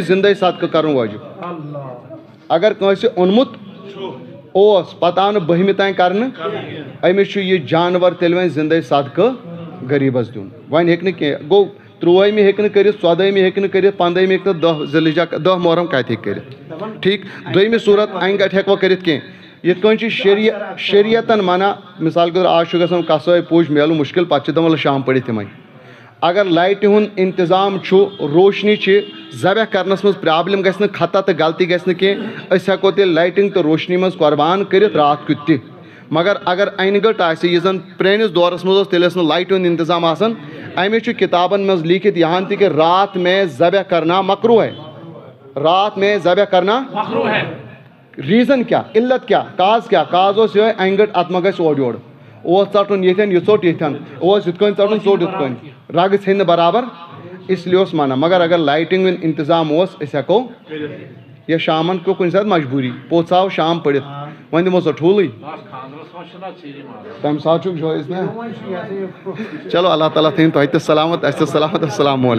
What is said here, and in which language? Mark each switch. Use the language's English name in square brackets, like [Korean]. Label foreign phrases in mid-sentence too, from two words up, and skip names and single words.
[Kashmiri] زندے صدقہٕ کرُن واجب اگر کٲنٛسہِ اوٚنمُت اوس پتہٕ آو نہٕ 12مہِ تانۍ کرنہٕ أمِس چھُ یہِ جانور تیٚلہِ وۄنۍ زندے صدقہٕ غریٖبس دیُن وۄنۍ ہیٚکہِ نہٕ کینٛہہ گوٚو 13مہِ ہیٚکہِ نہٕ کٔرِتھ 14مہِ ہیٚکہِ نہٕ کٔرِتھ 15مہِ ہیٚکہِ نہٕ 10 ذی الحجہ 10 محرم کتہِ ہیٚکہِ کٔرِتھ ٹھیٖک دوٚیمہِ صوٗرت انہِ گٹہِ ہٮ۪کوا کٔرِتھ کینٛہہ یِتھ کٔنۍ چھِ شریعتن منع [Urdu] مثال کے طور [Kashmiri] آز چھُ گژھان کسٲے پوٗج میلُن مُشکِل پتہٕ چھِ دپان شام پٔرِتھ یِمے اگر لایٹہِ ہُنٛد انتظام چھُ روشنی چھِ ذبح کرنس منٛز پرابلم گژھِ نہٕ خطا تہٕ غلطی گژھِ نہٕ کینٛہہ أسۍ ہٮ۪کو تیٚلہِ لایٹنگ تہٕ روشنی منٛز قۄربان کٔرِتھ رات کیُتھ تہِ مگر اگر انہِ گٔٹ آسہِ یُس زن پرٲنِس دورس منٛز اوس تیٚلہِ ٲس نہٕ لایٹہِ ہُنٛد انتظام آسان امہِ چھُ کِتابن منٛز لیٖکھِتھ یہاں تہِ [Urdu] کہ رات میں ذبح کرنا مکروہ ہے رات میں ذبح کرنا [Kashmiri] ریٖزن کیٛاہ علت کیٛاہ کاز اوس یِہوے انہِ گٔٹ اتھ ما گژھِ اورٕ یورٕ اوس ژٹُن ییٚتھٮ۪ن یہِ ژوٚٹ ییٚتھٮ۪ن اوس یِتھ کٔنۍ ژٹُن ژوٚٹ یِتھ کٔنۍ رگہٕ ژھیٚنۍ نہٕ برابر [Urdu] اس لیے [Kashmiri] اوس منع مگر اگر لایٹنگ ہُنٛد انتظام اوس أسۍ ہٮ۪کو یا شامن پیوٚو کُنہِ ساتہٕ مجبوٗری پوٚژھ آو شام پٔرِتھ وۄنۍ دِمو سۄ ٹھوٗلٕے تمہِ ساتہٕ چھُکھ جٲیز نا چلو اللہ تعالیٰ تھٲیِن تۄہہِ تہِ سلامت اَسہِ تہِ سلامت [Arabic] السلام علیکُم